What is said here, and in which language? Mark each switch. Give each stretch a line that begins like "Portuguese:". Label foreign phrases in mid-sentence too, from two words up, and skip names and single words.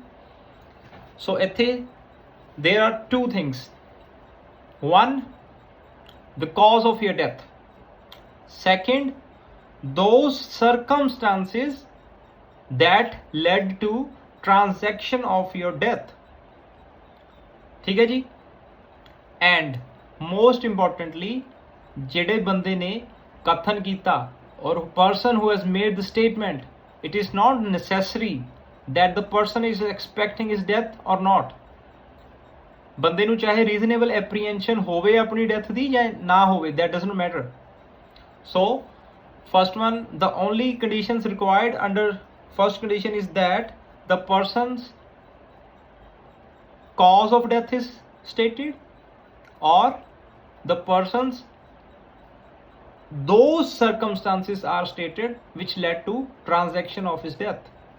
English: So there are 2 things. One, the cause of your death. Second, those circumstances that led to transaction of your death.
Hindi: ठीक है जी?
English: And most importantly,
Punjabi: ਜਿਹੜੇ ਬੰਦੇ ਨੇ ਕਥਨ ਕੀਤਾ
English: or person who has made the statement, it is not necessary that the person is expecting his death or not.
Punjabi: ਬੰਦੇ ਨੂੰ ਚਾਹੇ
English: reasonable apprehension
Punjabi: ਹੋਵੇ ਆਪਣੀ ਡੈਥ ਦੀ ਜਾਂ ਨਾ ਹੋਵੇ,
English: that doesn't matter. So first one, the only conditions required under first condition is that the person's cause of death is stated, or the person's those circumstances are stated which led to transaction of his death.